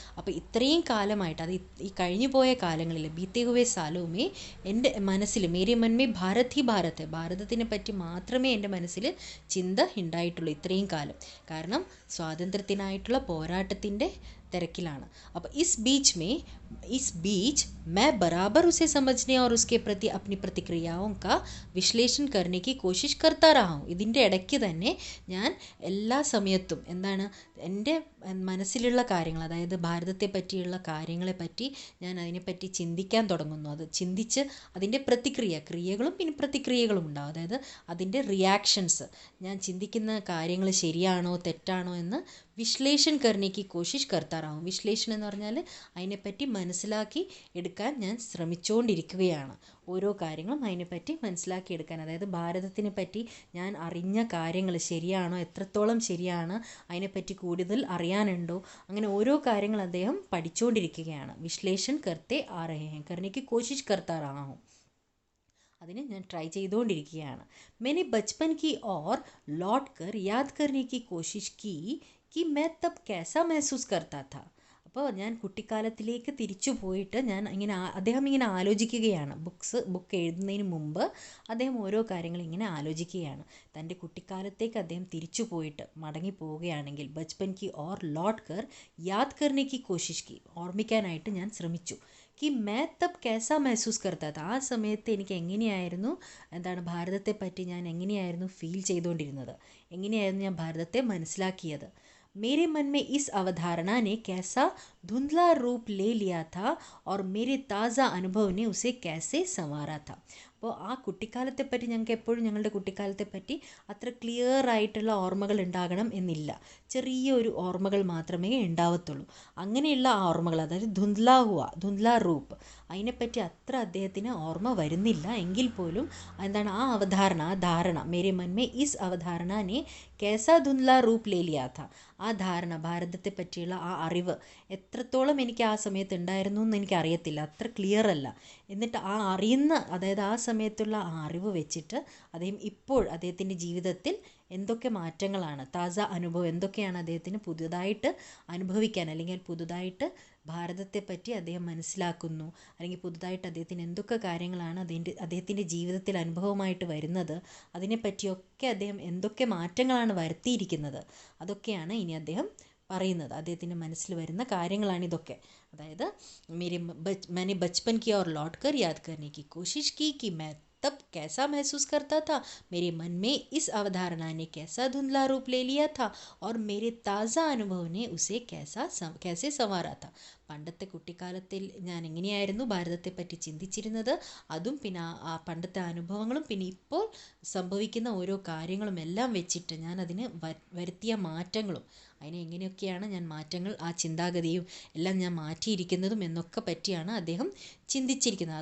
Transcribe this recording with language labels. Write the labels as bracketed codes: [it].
[ml] അപ്പോൾ ഇത്രയും കാലമായിട്ട്, അത് ഈ കഴിഞ്ഞു പോയ കാലങ്ങളിൽ [hi] ബീത്തെ ഹുവെ സാലോ മേ [ml] എൻ്റെ മനസ്സിൽ [hi] മേരെ മൻ മേ ഭാരത് ഹി ഭാരത്, [ml] ഭാരതത്തിനെ പറ്റി മാത്രമേ എൻ്റെ മനസ്സിൽ ചിന്ത ഉണ്ടായിട്ടുള്ളൂ ഇത്രയും കാലം. കാരണം സ്വാതന്ത്ര്യത്തിനായിട്ടുള്ള പോരാട്ടത്തിൻ്റെ തിരക്കിലാണ്. [hi] അപ്പോൾ ഇസ് बीच मैं बराबर उसे समझने और उसके प्रति अपनी प्रतिक्रियाओं का विश्लेषण करने की कोशिश करता रहा हूँ. [ml] ഇതിൻ്റെ ഇടയ്ക്ക് തന്നെ ഞാൻ എല്ലാ സമയത്തും എന്താണ്, എൻ്റെ മനസ്സിലുള്ള കാര്യങ്ങൾ, അതായത് ഭാരതത്തെ പറ്റിയുള്ള കാര്യങ്ങളെ പറ്റി ഞാൻ അതിനെപ്പറ്റി ചിന്തിക്കാൻ തുടങ്ങുന്നു. അത് ചിന്തിച്ച് അതിൻ്റെ ക്രിയകളും പിന്നെ പ്രതിക്രിയകളും ഉണ്ടാവും. അതായത് അതിൻ്റെ റിയാക്ഷൻസ്, ഞാൻ ചിന്തിക്കുന്ന കാര്യങ്ങൾ ശരിയാണോ തെറ്റാണോ എന്ന് [hi] വിശ്ലേഷൺ കർണേക്ക് കോശിഷ് കർത്താറാവും. [ml] വിശ്ലേഷണം എന്ന് പറഞ്ഞാൽ അതിനെപ്പറ്റി മനസ്സിലാക്കി എടുക്കാൻ ഞാൻ ശ്രമിച്ചുകൊണ്ടിരിക്കുകയാണ്. ഓരോ കാര്യങ്ങളും അതിനെപ്പറ്റി മനസ്സിലാക്കിയെടുക്കാൻ, അതായത് ഭാരതത്തിനെ പറ്റി ഞാൻ അറിഞ്ഞ കാര്യങ്ങൾ ശരിയാണോ, എത്രത്തോളം ശരിയാണ്, അതിനെപ്പറ്റി കൂടുതൽ അറിയാനുണ്ടോ, അങ്ങനെ ഓരോ കാര്യങ്ങൾ അദ്ദേഹം പഠിച്ചുകൊണ്ടിരിക്കുകയാണ്. [hi] വിശ്ലേഷൺ കർത്തേ ആ രഹേ ഹൈ, കർണേക്ക് കോശിഷ് കർത്താറാവും. [ml] അതിന് ഞാൻ ട്രൈ ചെയ്തുകൊണ്ടിരിക്കുകയാണ്. [hi] मैंने बचपन की ओर लौट कर याद करने की कोशिश की कि मैं तब कैसा महसूस करता था. [ml] അപ്പോൾ ഞാൻ കുട്ടിക്കാലത്തിലേക്ക് തിരിച്ചു പോയിട്ട് അദ്ദേഹം ഇങ്ങനെ ആലോചിക്കുകയാണ്. ബുക്ക് എഴുതുന്നതിന് മുമ്പ് അദ്ദേഹം ഓരോ കാര്യങ്ങൾ ഇങ്ങനെ ആലോചിക്കുകയാണ്. തൻ്റെ കുട്ടിക്കാലത്തേക്ക് അദ്ദേഹം തിരിച്ചു പോയിട്ട് മടങ്ങി പോവുകയാണെങ്കിൽ [hi] ബച്പൻ കി ഓർ ലോട്ട് കർ യാദ് കർണേക്ക് കോശിഷ് കി, [ml] ഓർമ്മിക്കാനായിട്ട് ഞാൻ ശ്രമിച്ചു. [hi] कि मैं तब कैसा महसूस करता था, [ml] ആ സമയത്ത് എനിക്ക് എങ്ങനെയായിരുന്നു, എന്താണ് ഭാരതത്തെ പറ്റി ഞാൻ എങ്ങനെയായിരുന്നു ഫീൽ ചെയ്തുകൊണ്ടിരുന്നത്, എങ്ങനെയായിരുന്നു ഞാൻ ഭാരതത്തെ മനസ്സിലാക്കിയത്. [hi] मेरे मन में इस अवधारणा ने कैसा धुंधला रूप ले लिया था और मेरे ताज़ा अनुभव ने उसे कैसे संवारा था. [ml] അപ്പോൾ ആ കുട്ടിക്കാലത്തെപ്പറ്റി ഞങ്ങൾക്ക് എപ്പോഴും ഞങ്ങളുടെ കുട്ടിക്കാലത്തെപ്പറ്റി അത്ര ക്ലിയർ ആയിട്ടുള്ള ഓർമ്മകൾ ഉണ്ടാകണം എന്നില്ല. ചെറിയൊരു ഓർമ്മകൾ മാത്രമേ ഉണ്ടാവത്തുള്ളൂ. അങ്ങനെയുള്ള ആ ഓർമ്മകൾ, അതായത് [hi] ധുന്ധ്ലാ റൂപ്പ്, [ml] അതിനെപ്പറ്റി അത്ര അദ്ദേഹത്തിന് ഓർമ്മ വരുന്നില്ല. എങ്കിൽ പോലും എന്താണ് ആ ധാരണ [hi] മേരെ മൻമേ ഇസ് അവധാരണനെ കേസാ ധുന്ധ്ലാ റൂപ്പ് ലേ ലിയാ ഥാ, [ml] ആ ധാരണ, ഭാരതത്തെ പറ്റിയുള്ള ആ അറിവ് എത്രത്തോളം എനിക്ക് ആ സമയത്ത് ഉണ്ടായിരുന്നു എന്ന് എനിക്കറിയത്തില്ല, അത്ര ക്ലിയർ അല്ല. എന്നിട്ട് ആ അറിയുന്ന, അതായത് ആ സമയത്തുള്ള ആ അറിവ് വെച്ചിട്ട് അദ്ദേഹത്തിൻ്റെ ജീവിതത്തിൽ എന്തൊക്കെ മാറ്റങ്ങളാണ്, താജ അനുഭവം എന്തൊക്കെയാണ് അദ്ദേഹത്തിന് പുതുതായിട്ട് അനുഭവിക്കാൻ, അല്ലെങ്കിൽ പുതുതായിട്ട് ഭാരതത്തെ പറ്റി അദ്ദേഹം മനസ്സിലാക്കുന്നു, അല്ലെങ്കിൽ പുതുതായിട്ട് അദ്ദേഹത്തിന് എന്തൊക്കെ കാര്യങ്ങളാണ് അദ്ദേഹത്തിൻ്റെ ജീവിതത്തിൽ അനുഭവമായിട്ട് വരുന്നത്, അതിനെപ്പറ്റിയൊക്കെ അദ്ദേഹം എന്തൊക്കെ മാറ്റങ്ങളാണ് വരുത്തിയിരിക്കുന്നത്, അതൊക്കെയാണ് ഇനി അദ്ദേഹം പറയുന്നത്. അദ്ദേഹത്തിൻ്റെ മനസ്സിൽ വരുന്ന കാര്യങ്ങളാണ് ഇതൊക്കെ. [hi] അതായത് मैंने बचपन की ओर लौट कर याद करने की कोशिश की कि मैं तब कैसा महसूस करता था, मेरे मन में इस अवधारणा ने कैसा धुंधला रूप ले लिया था और मेरे ताज़ा अनुभव ने उसे कैसे संवारा था. [ml] പണ്ടത്തെ കുട്ടിക്കാലത്തിൽ ഞാൻ എങ്ങനെയായിരുന്നു ഭാരതത്തെ പറ്റി ചിന്തിച്ചിരുന്നത്, അതും പിന്നെ ആ പണ്ടത്തെ അനുഭവങ്ങളും പിന്നെ ഇപ്പോൾ സംഭവിക്കുന്ന ഓരോ കാര്യങ്ങളും എല്ലാം വെച്ചിട്ട് ഞാൻ അതിന് വരുത്തിയ മാറ്റങ്ങളും, അതിനെ എങ്ങനെയൊക്കെയാണ് ഞാൻ മാറ്റങ്ങൾ, ആ ചിന്താഗതിയും എല്ലാം ഞാൻ മാറ്റിയിരിക്കുന്നതും എന്നൊക്കെ പറ്റിയാണ് അദ്ദേഹം ചിന്തിച്ചിരിക്കുന്നത്.